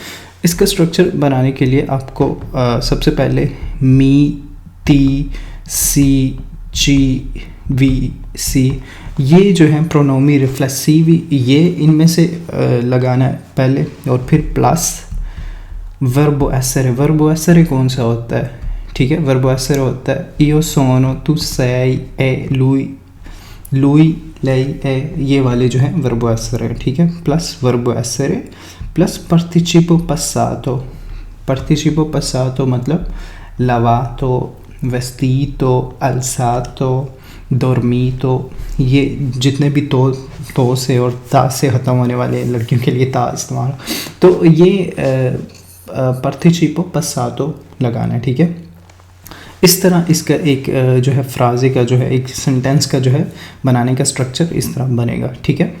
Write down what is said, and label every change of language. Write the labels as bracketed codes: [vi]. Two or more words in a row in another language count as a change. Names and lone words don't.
[hi] इसका स्ट्रक्चर बनाने के लिए आपको सबसे पहले [it] mi, ti, si, ci, vi, si, [hi] ये जो है [it] pronomi riflessivi, [hi] ये इनमें से लगाना है पहले, और फिर प्लस [it] verbo essere. verbo essere [hi] कौन सा होता है, ठीक है, [it] verbo essere [hi] होता है [it] io sono, tu sei, e lui, lei, e, [hi] ये वाले जो हैं [it] verbo essere, [hi] ठीक है, प्लस [it] verbo essere plus participio passato. participio passato मतलब lavato, vestito, alzato, dormito, [hi] ये जितने भी तो से और ता से ख़त्म होने वाले लड़कियों के लिए ता इस्तेमाल, तो ये [it] participio passato [hi] लगाना है, ठीक है। इस तरह इसका एक जो है फ्राजे का जो है एक सेंटेंस का जो है बनाने का स्ट्रक्चर इस तरह बनेगा, ठीक है।